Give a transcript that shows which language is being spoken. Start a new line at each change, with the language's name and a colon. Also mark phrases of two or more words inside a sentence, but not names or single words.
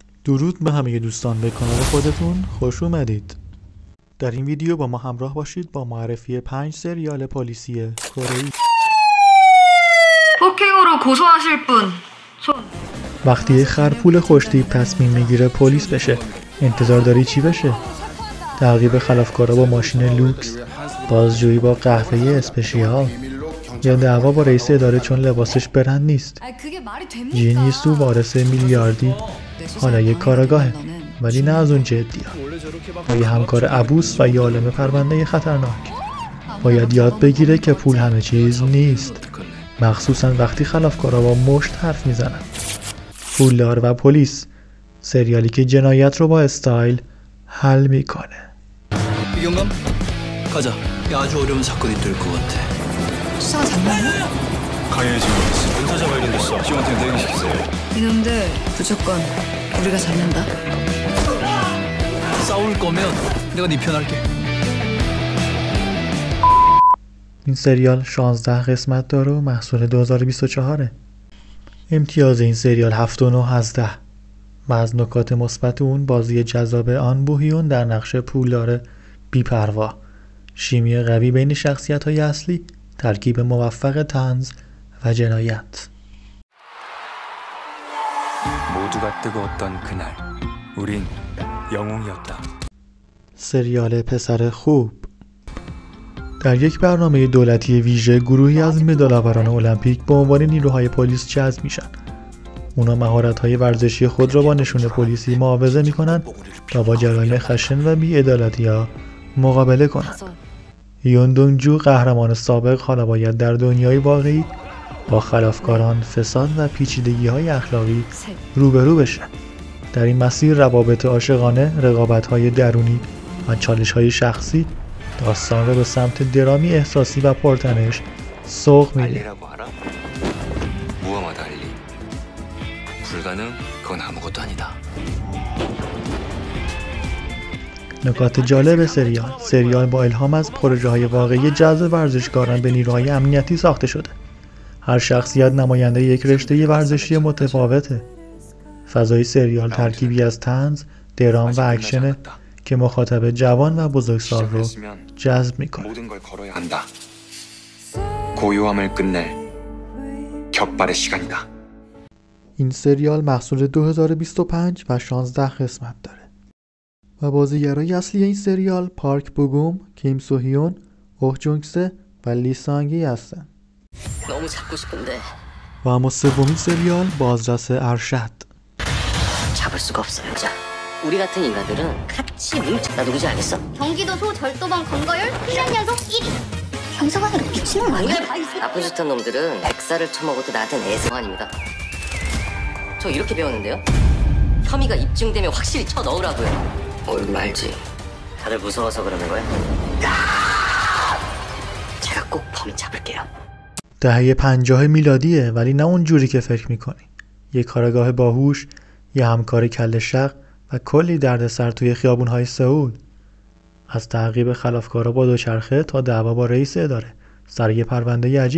Persian: درود به همه دوستان، به کانال خودتون خوش اومدید. در این ویدیو با ما همراه باشید با معرفی 5 سریال پلیسی کره‌ای.
Korean: 폭행으로 고소하실 분 손.
Persian: وقتی یه خرپول خوشتیپ تصمیم میگیره پلیس بشه، انتظار داری چی بشه؟ تعقیب خلافکارا با ماشین لوکس، بازجویی با قهوه اسپشیال، یا دعوا با رئیس اداره چون لباسش برند نیست. جینیسو وارث میلیاردی حالا یه کاراگاهه، ولی نه از اون جدیه. با یه همکار عبوس و یه عالم پرونده خطرناک. باید یاد بگیره که پول همه چیز نیست، مخصوصا وقتی خلافکارا با مشت حرف میزنن. پولدار و پلیس، سریالی که جنایت رو با استایل حل میکنه.
Korean: 이경감? 가자. 아주 어려운 사건이 될 것 같아. 수사가 장난이야? 강연이 지금 은사자 발견됐어. 지원팀 대기시키세요. 이놈들 무조건 우리가 잡는다. 싸울 거면 내가 네 편 할게.
Persian: این سریال 16 قسمت داره و محصول 2024. امتیاز این سریال 7.9 از 10 و از نکات مثبت اون بازی جذاب آن بوهیون در نقش پولدار بی‌پروا، شیمی قوی بین شخصیت‌های اصلی، ترکیب موفق طنز و جنایت.
Korean: 모두가 뜨거웠던 그날 우린 영웅이었다.
Persian: سریال پسر خوب. در یک برنامه دولتی ویژه گروهی از مدال‌آوران المپیک به عنوان نیروهای پلیس جذب میشن. اونا مهارت‌های ورزشی خود را با نشون پلیسی معاوضه میکنن تا با جرایم خشن و بی‌عدالتی‌ها مقابله کنن. یون دونگ جو قهرمان سابق حالا باید در دنیای واقعی با خلافکاران، فساد و پیچیدگی‌های اخلاقی روبرو بشه. در این مسیر روابط عاشقانه، رقابت‌های درونی و چالش‌های شخصی داستان را به سمت درامی احساسی و پرتنش سوق میده.
Korean: 알리라고 알아? 무엄하다 알리. 불가능? 그건 아무것도 아니다.
Persian: نکات جالب سریال با الهام از پروژه‌های واقعی جذب ورزشکاران به نیروهای امنیتی ساخته شده. هر شخصیت نماینده یک رشته ورزشی متفاوته. فضای سریال ترکیبی از طنز، درام و اکشنه که مخاطب جوان و بزرگسال رو جذب میکنه.
Korean: 모든 걸 걸어야 한다. 고요함을 끝낼 격발의 시간이다.
Persian: این سریال محصول 2025 و 16 قسمت داره. و بازیگرای اصلی این سریال پارک بوگوم، کیم سوهیون، اوه جونگ سه و لی سانگی هستن.
Korean: 너무 잡고 싶은데
Persian: و اما سومین سریال بازرس ارشد.
Korean: 잡을 수가 없어요. 자, 우리 같은 인간들은 같이 뭉쳐. 나 누구지 알겠어? 경기도 소절도방 검거율 1년 연속 1위. 경사관으로 미치는 거 아니야? 나쁜 짓한 놈들은 백살을 처먹어도 나한텐 애송아닙니다. 저 이렇게 배웠는데요? 혐의가 입증되면 확실히 쳐 넣으라고요. 얼굴 알지? 다들 무서워서 그러는 거야? 제가 꼭 범인 잡을게요.
Persian: دهه 50 میلادیه، ولی نه اون جوری که فکر میکنی. یه کارگاه باهوش، یه همکار کله شق و کلی دردسر توی خیابون‌های سئول. از تعقیب خلافکارا با دوچرخه تا دعوا با رئیس اداره سر یه پرونده عجیب.